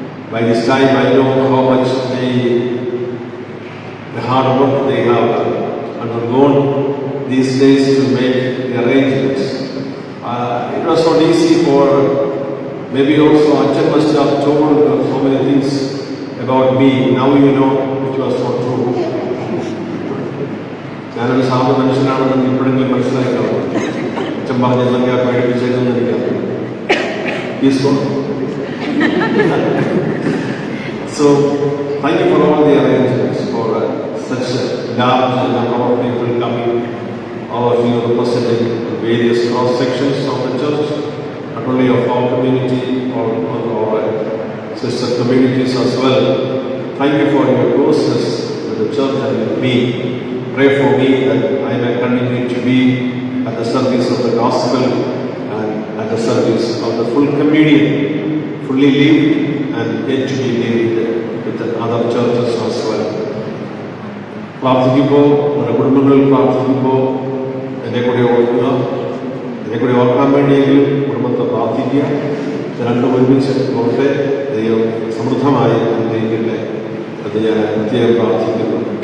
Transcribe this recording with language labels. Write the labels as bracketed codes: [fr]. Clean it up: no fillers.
[en] By this time, I know how much the hard work they have undergone these days to make the arrangements. It was not easy for, maybe also Achan must have told so many things about me. Now you know it was not true. [ml] ഞാനൊരു സാധു മനുഷ്യനാണെന്ന് ഇപ്പോഴെങ്കിലും മനസ്സിലാക്കാവും. അച്ഛൻ പറഞ്ഞതൊക്കെ പേടിപ്പിച്ചേക്കെന്ന് എനിക്കറിയാം. [en] So, thank you for all the arrangements, for such a large number of people coming, all of you representing various cross sections of the church, not only of our community, or our sister communities as well. Thank you for your closeness with the church and with me. Pray for me that I may continue to be at the service of the gospel and at the service of the full communion, fully lived and yet to be lived with the other churches as well. [ml] പ്രാർത്ഥിക്കുമ്പോൾ, നമ്മുടെ കുടുംബങ്ങളിൽ പ്രാർത്ഥിക്കുമ്പോൾ എന്നെ കൂടെ ഓർക്കുക. എന്നെ കൂടെ ഓർക്കാൻ വേണ്ടിയെങ്കിലും കുടുംബത്തെ പ്രാർത്ഥിക്കുക. രണ്ടും ഒരുമിച്ച് ഓർത്തെ ദൈവം സമൃദ്ധമായി അനുഗ്രഹിക്കട്ടെ എന്ന് ഞാൻ പ്രത്യേകം പ്രാർത്ഥിക്കുന്നു.